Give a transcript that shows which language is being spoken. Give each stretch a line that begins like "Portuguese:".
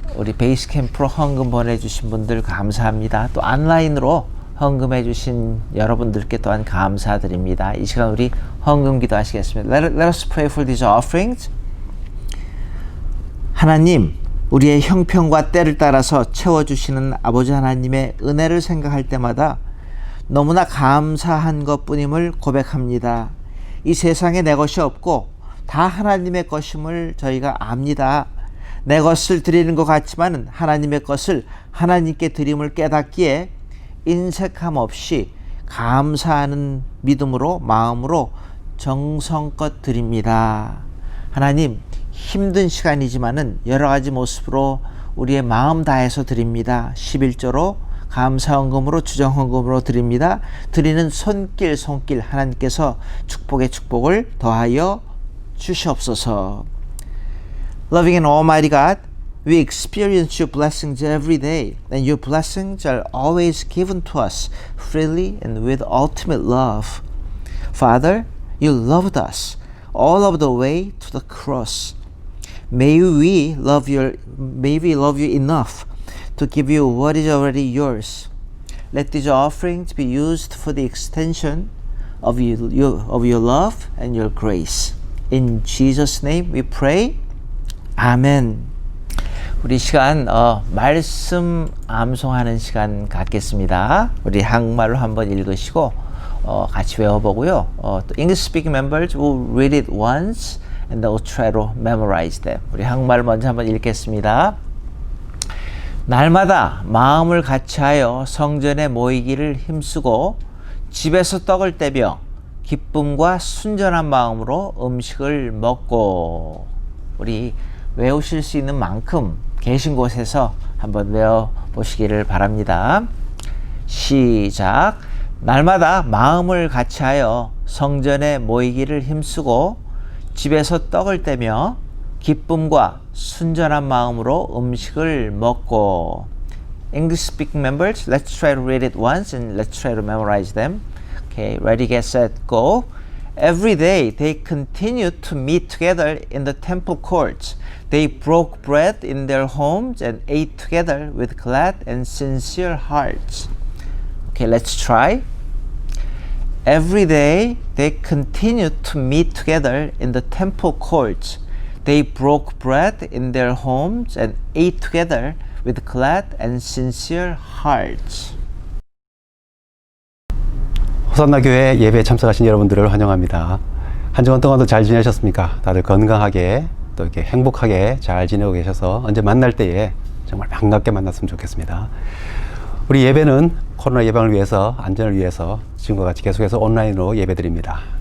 Korean: 우리 베이스 캠프로 헌금 보내주신 분들 감사합니다. 또 온라인으로 헌금해 주신 여러분들께 또한 감사드립니다. 이 시간 우리 헌금 기도하시겠습니다.
English: Let us pray for these offerings.
Korean: 하나님, 우리의 형편과 때를 따라서 채워주시는 아버지 하나님의 은혜를 생각할 때마다 너무나 감사한 것뿐임을 고백합니다. 이 세상에 내 것이 없고 다 하나님의 것임을 저희가 압니다. 내 것을 드리는 것 같지만 하나님의 것을 하나님께 드림을 깨닫기에 인색함 없이 감사하는 믿음으로 마음으로 정성껏 드립니다. 하나님, 힘든 시간이지만은 여러 가지 모습으로 우리의 마음 다해서 드립니다. 11조로 감사헌금으로 주정헌금으로 드립니다. 드리는 손길 하나님께서 축복의 축복을 더하여 주시옵소서.
English: Loving and Almighty God, we experience your blessings every day, and your blessings are always given to us freely and with ultimate love. Father, you loved us all of the way to the cross. May we love you enough to give you what is already yours. Let these offerings be used for the extension of your love and your grace. In Jesus' name we pray. 아멘.
Korean: 우리 시간 말씀 암송하는 시간 갖겠습니다. 우리 한국말로 한번 읽으시고 같이 외워보고요.
English: 또 English speaking members will read it once and they'll try to memorize them.
Korean: 우리 한국말 먼저 한번 읽겠습니다. 날마다 마음을 같이하여 성전에 모이기를 힘쓰고 집에서 떡을 떼며 기쁨과 순전한 마음으로 음식을 먹고. 우리 외우실 수 있는 만큼 계신 곳에서 한번 외워보시기를 바랍니다. 시작. 날마다 마음을 같이하여 성전에 모이기를 힘쓰고 집에서 떡을 떼며 기쁨과 순전한 마음으로 음식을 먹고.
English: English speaking members, let's try to read it once and let's try to memorize them. Okay, ready, get, set, go. Every day they continued to meet together in the temple courts. They broke bread in their homes and ate together with glad and sincere hearts. Okay, let's try. Every day they continued to meet together in the temple courts. They broke bread in their homes and ate together with glad and sincere hearts.
Korean: 호산나 교회 예배에 참석하신 여러분들을 환영합니다. 한 주간 동안도 잘 지내셨습니까? 다들 건강하게 또 이렇게 행복하게 잘 지내고 계셔서 언제 만날 때에 정말 반갑게 만났으면 좋겠습니다. 우리 예배는 코로나 예방을 위해서, 안전을 위해서 지금과 같이 계속해서 온라인으로 예배드립니다.